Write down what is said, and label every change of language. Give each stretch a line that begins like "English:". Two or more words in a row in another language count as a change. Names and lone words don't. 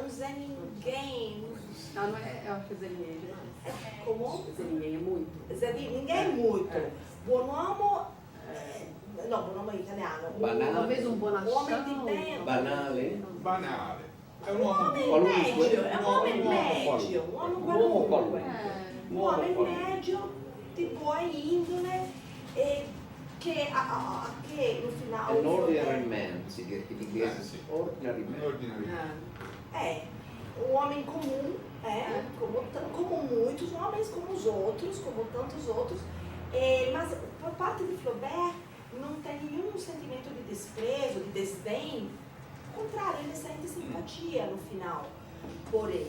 Portuguese: tem ninguém. Não, não é, eu acho que Zé Ninguém é demais. Como? Zé Ninguém é muito. Ninguém é muito.
Italian: Buon uomo, no, buon uomo è italiano. Banale.
Portuguese: Talvez um bonachão. Homem de bem.
Italian: Banale. Banale. È un
Portuguese: Um
Italian: uomo
Portuguese: homem
Italian: qualunque.
Portuguese: médio, é um homem Um homem médio, um homem
Italian: Um uomo qualunque. qualunque.
Portuguese: Um homem médio, de boa índole, e che no final...
English: An ordinary man,
Italian: in inglese sì.
English: ordinary man.
Italian: ordinario.
Portuguese: É, um homem comum, como muitos homens, como os outros, como tantos outros, mas por parte de Flaubert não tem nenhum sentimento de desprezo, de desdém, ao contrário, ele sente simpatia no final por ele.